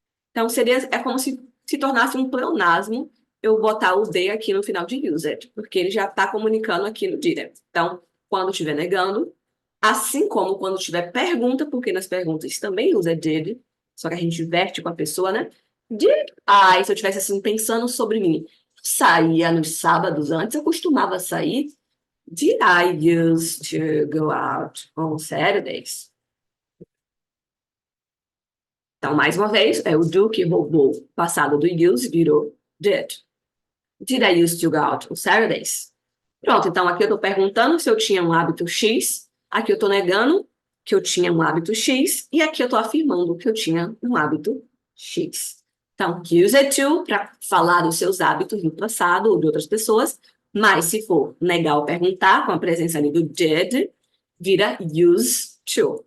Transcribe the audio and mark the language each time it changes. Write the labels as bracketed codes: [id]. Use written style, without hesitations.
[pt] Então, é como se tornasse um pleonasmo eu botar o de aqui no final de used, porque ele já está comunicando aqui no didn't. Então, quando estiver negando, assim como quando tiver pergunta, porque nas perguntas também usa did, só que a gente inverte com a pessoa, né? Did I, se eu estivesse assim pensando sobre mim, saía nos sábados antes, eu costumava sair. [en] Did I used to go out on Saturdays? [pt] Então, mais uma vez, é o do que roubou o passado do use, virou did. [en] Did I used to go out on Saturdays? [pt] Pronto, então aqui eu estou perguntando se eu tinha um hábito X, aqui eu estou negando que eu tinha um hábito X, e aqui eu estou afirmando que eu tinha um hábito X. Então, use it to para falar dos seus hábitos no passado ou de outras pessoas, mas se for negar ou perguntar, com a presença ali do did, vira use to.